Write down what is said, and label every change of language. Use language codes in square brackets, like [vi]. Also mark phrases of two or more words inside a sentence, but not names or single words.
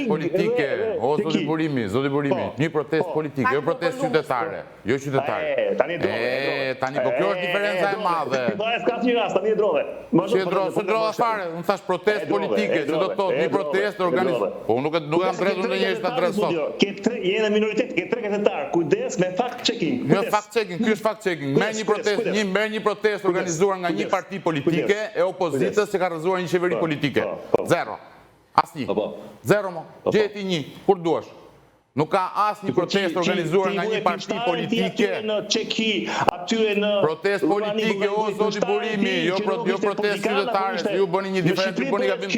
[sq] politike, o zoti Burimi, një protestë politike, jo protestë qytetare, jo qytetare. Tani po kjo është diferenca e madhe. S'ka asnjë rast, tani e drove. Si drova fare, unë thash protestë politike, që do të thotë një protestë organizuar. Po unë nuk kam drejtuar ndonjëherë të adresoj. Je në minoritet, ke 3 gazetar, kujdes me [en] fact checking. [sq] Jo [en] fact checking, [sq] ky është [en] fact checking. [sq] Merr një protestë organizuar nga një parti politike e opozitës që ka rrëzuar një qeveri politike. Zero. Asnjë. Zero mo. Gjeti një, kur duash. Nuk ka asnjë protestë organizuar nga një parti politike. Protestë politike, o zoti Burimi, jo protestë qytetare, ju bëni një diferencë, ju bëni gabim.